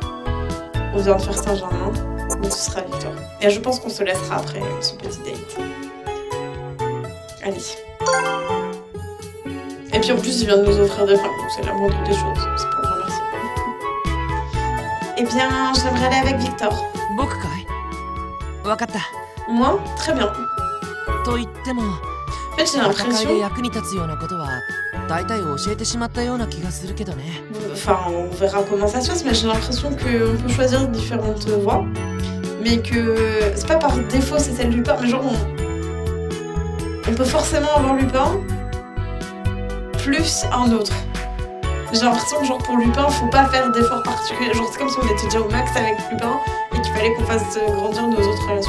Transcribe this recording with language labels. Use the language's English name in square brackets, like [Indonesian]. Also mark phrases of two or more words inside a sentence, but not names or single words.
[French] On vient de faire Saint-Germain, donc ce sera Victor. Et je pense qu'on se laissera après ce petit date. Allez. Et puis en plus, il vient de nous offrir des fringues, donc c'est la moindre des choses. C'est pour le remercier. Eh bien, j'aimerais aller avec Victor. [Japanese] 僕かい？分かった。 [French] Moi? Très bien. [Japanese] と言っても、 [French] En fait, j'ai [Japanese] 戦い [French] l'impression... [Japanese] で役に立つようなことは大体教えてしまったような気がするけどね。 [French] Enfin, on verra comment ça se passe, mais j'ai l'impression qu'on peut choisir différentes voies. Mais que c'est pas par défaut, c'est celle du Lupin, mais genre on peut forcément avoir Lupin plus un autre. J'ai l'impression que genre pour Lupin, faut pas faire d'efforts particuliers. Genre c'est comme si on était déjà au max avec Lupin et qu'il fallait qu'on fasse grandir nos autres relations.